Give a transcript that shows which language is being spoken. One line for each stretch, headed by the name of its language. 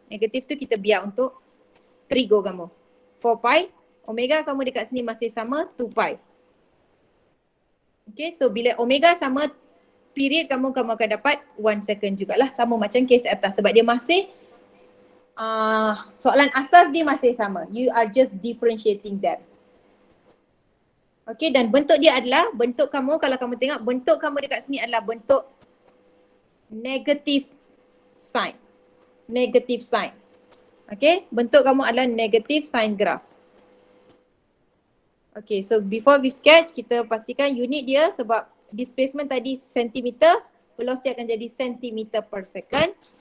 Malay: Negatif tu kita biar untuk trigo kamu. 4 pi. Omega kamu dekat sini masih sama 2 pi. Okay, so bila omega sama period kamu akan dapat 1 second jugalah, sama macam case atas sebab dia masih soalan asas dia masih sama.
English: You are just differentiating them.
Malay: Okay, dan bentuk dia adalah, bentuk kamu kalau kamu tengok bentuk kamu dekat sini adalah bentuk negative sign. Negative sign. Okay, bentuk kamu adalah negative sign graph. Okay,
English: so before we sketch,
Malay: kita pastikan unit dia sebab displacement tadi sentimeter, velocity akan jadi sentimeter per second.